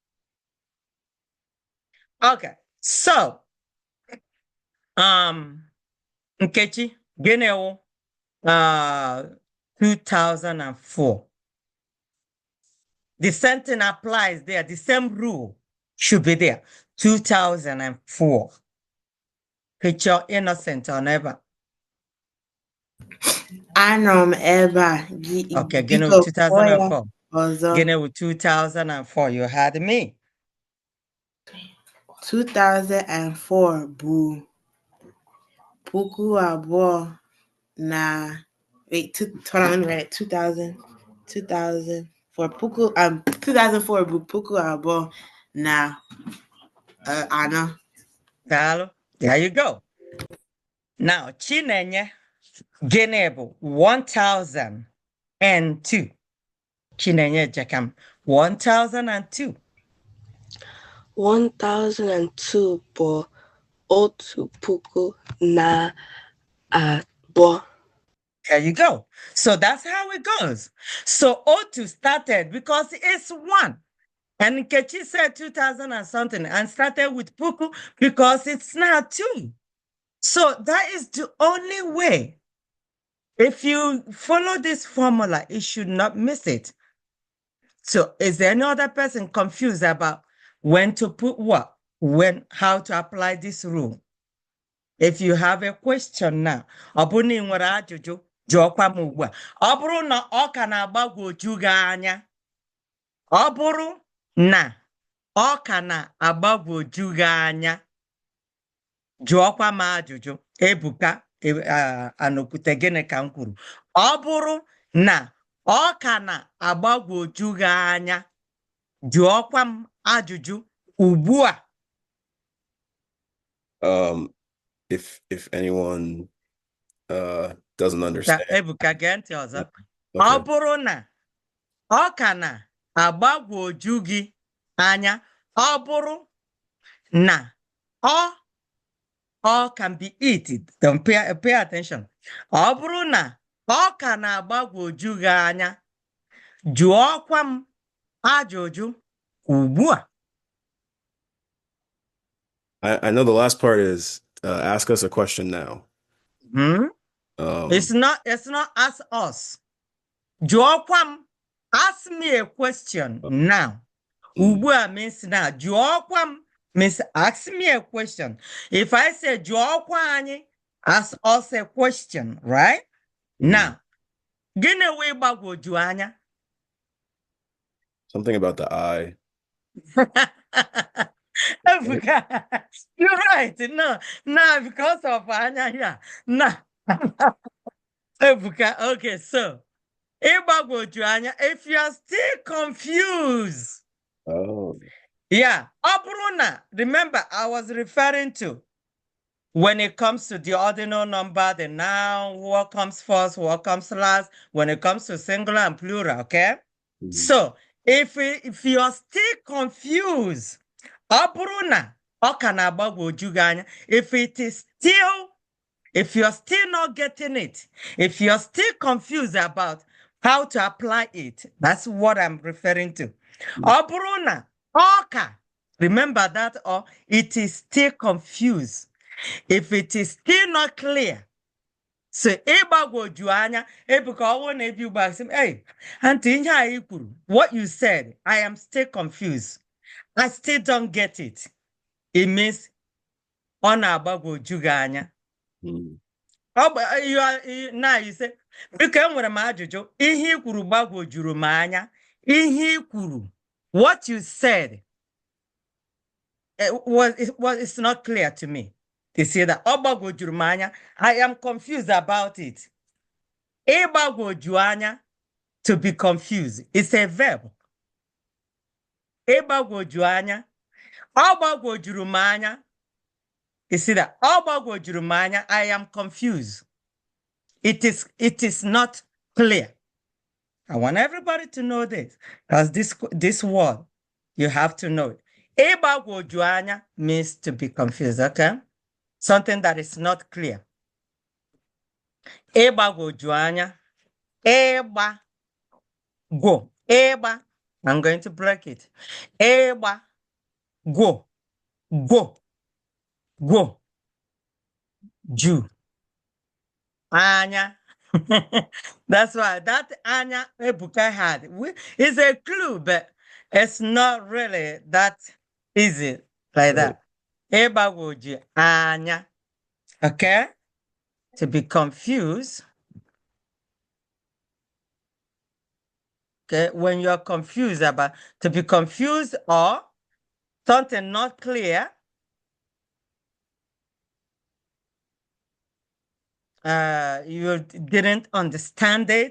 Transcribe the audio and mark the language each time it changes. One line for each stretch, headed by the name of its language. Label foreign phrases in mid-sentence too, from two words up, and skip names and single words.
English: Okay, so,
Igbo: Nkechi, gịnị 2004.
English: The same thing applies there. The same rule should be there. 2004. Picture innocent or never.
Igbo: Anọ m ebe a. Okay, gịnị 2004. Gịnị 2004.
English: You had me. 2004
Igbo: bụ puku abụọ na
English: wait, hold on, let me write it.
Igbo: 2004 bụ puku abụọ na anọ.
English: There you go. Now,
Igbo: Chinenye, gịnị bụ 1002. Chinenye Jekam, 1002. 1002 bụ otu puku na abụọ.
English: There you go. So that's how it goes. So O2 started because it's one. And Nkechi said 2000 and something and started with puku because it's now two. So that is the only way. If you follow this formula, you should not miss it. So is there any other person confused about when to put what? How to apply this rule? If you have a question now,
Igbo: ọ bụrụ na ị nwere ajụjụ, jụọkwa m ugbu a. Ọ bụrụ na ọ ka na-agbagwoju gị anya, ọ bụrụ na ọ ka na-agbagwoju gị anya, jụọkwa m ajụjụ. Ebuka Anokwute, gịnị ka m kwuru? Ọ bụrụ na ọ ka na-agbagwoju gị anya, jụọkwa m ajụjụ ugbu a.
English: If anyone doesn't understand.
Igbo: Ebuka, gee ntị ọzọ. Ọ bụrụ na ọ ka na-agbagwoju gị anya, ọ bụrụ na ọ
English: can be it. Don't pay attention.
Igbo: Ọ bụrụ na ọ ka na-agbagwoju gị anya, jụọkwa m ajụjụ ugbu a.
English: I know the last part is ask us a question now. It's not ask us.
Igbo: Jụọkwa m,
English: ask me a question now.
Igbo: Ugbu a
English: means now.
Igbo: Jụọkwa m
English: means ask me a question. If I say
Igbo: jụọkwa anyị,
English: ask us a question, right? Now,
Igbo: gịnị wee gbagwoju anya?
English: Something about the eye. You're right. No, because of anya here. No. Okay, so
Igbo: ịgbagwoju anya,
English: if you are still confused. Oh. Yeah.
Igbo: Ọ bụrụ na,
English: remember, I was referring to when it comes to the ordinal number, the noun, what comes first, what comes last, when it comes to singular and plural, okay? So if you are still confused,
Igbo: ọ bụrụ na ọ ka na-agbagwoju gị anya,
English: if it is still If you're still not getting it, if you're still confused about how to apply it, that's what I'm referring to.
Igbo: Obruna, oka.
English: Remember that, or it is still confused. If it is still not clear,
Igbo: so ịgbagwoju anya ebuka ọwụ na ebi ugbo asị m,
English: hey, aunty
Igbo: ihe a i kwuru,
English: what you said, I am still confused. I still don't get it. It means
Igbo: ọ na-agbagwoju gị anya.
English: Now you say,
Igbo: biko enwere m ajụjụ, ihe i kwuru gbagwojuru m anya. Ihe i kwuru,
English: what you said, it's not clear to me. You see that?
Igbo: Ọgbagwojuru m anya.
English: I am confused about it.
Igbo: Ịgbagwoju anya,
English: to be confused. It's a verb.
Igbo: Ịgbagwoju anya. Ọgbagwojuru m anya.
English: You see that?
Igbo: Ọgbagwojuru m anya.
English: I am confused. It is not clear. I want everybody to know this, because this word, you have to know it.
Igbo: Ịgbagwoju anya
English: means to be confused, okay? Something that is not clear.
Igbo: Ịgbagwoju anya. Ịgba.
English: Go. Ịgba. I'm going to break it. Ịgba. Go. Go. Go. Ju. Anya. That's why that Anya Ebuka had is a clue, but it's not really that easy like that.
Igbo: Ịgbagwoju anya.
English: Okay? To be confused. Okay, when you're confused about, to be confused or something not clear, you didn't understand it.